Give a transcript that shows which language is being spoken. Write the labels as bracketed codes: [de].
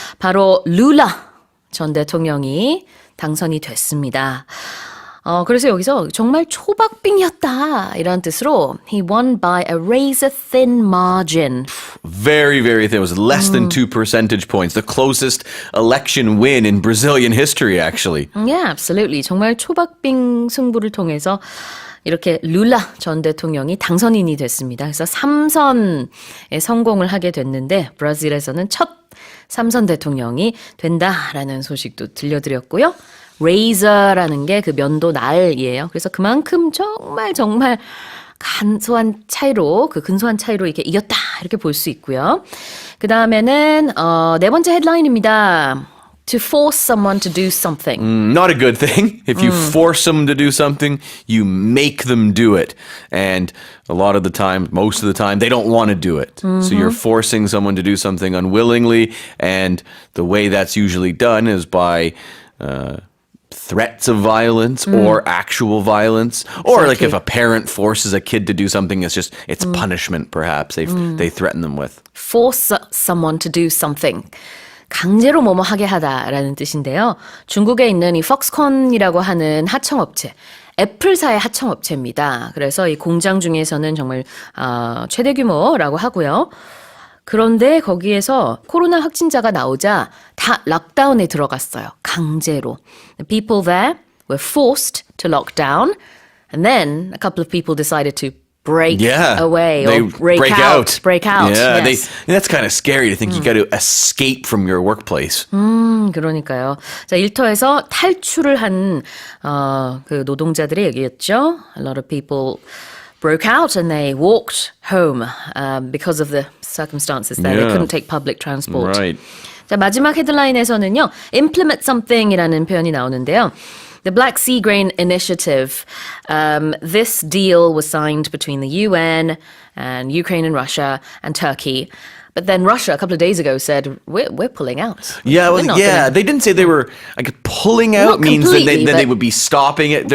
[ko] 바로 룰라 전 대통령이 당선이 됐습니다. 그래서 여기서 정말 초박빙이었다 이런 뜻으로 [en] he won by a razor-thin margin. Very, very thin. It was less than 2 percentage points. The closest election win in Brazilian history, actually. Yeah, absolutely. [ko] 정말 초박빙 승부를 통해서 이렇게 룰라 전 대통령이 당선인이 됐습니다. 그래서 3선에 성공을 하게 됐는데 브라질에서는 첫 3선 대통령이 된다라는 소식도 들려드렸고요. razor라는 게 그 면도 날이에요. 그래서 그만큼 정말 근소한 차이로 이렇게 이겼다 이렇게 볼 수 있고요. 그 다음에는 네 번째 헤드라인입니다. [en] To force someone to do something. Not a good thing. If you force them to do something, you make them do it. And a lot of the time, most of the time, they don't want to do it. So you're forcing someone to do something unwillingly. And the way that's usually done is by threats of violence or actual violence. Or like if a parent forces a kid to do something, it's punishment perhaps they threaten them with. Force someone to do something. [ko] 강제로 뭐뭐 하게 하다라는 뜻인데요. 중국에 있는 이 퍽스콘이라고 하는 하청업체, 애플사의 하청업체입니다. 그래서 이 공장 중에서는 정말 최대 규모라고 하고요. 그런데 거기에서 코로나 확진자가 나오자 다 락다운에 들어갔어요. 강제로. [en] The people there were forced to lock down, and then a couple of people decided to break away or break out. Yeah, yes. that's kind of scary to think you got to escape from your workplace. [ko] 그러니까요. 자, 일터에서 탈출을 한 그 노동자들의 얘기였죠. [en] A lot of people broke out and they walked home because of the circumstances there. They couldn't take public transport. Right. [ko] 자, 마지막 헤드라인에서는요. [en] implement something [ko] 이라는 표현이 나오는데요. [en] The Black Sea Grain Initiative, this deal was signed between the UN and Ukraine and Russia and Turkey. But then Russia, a couple of days ago, said, we're pulling out. Yeah, they didn't say they were, like, pulling out means that they would be stopping it.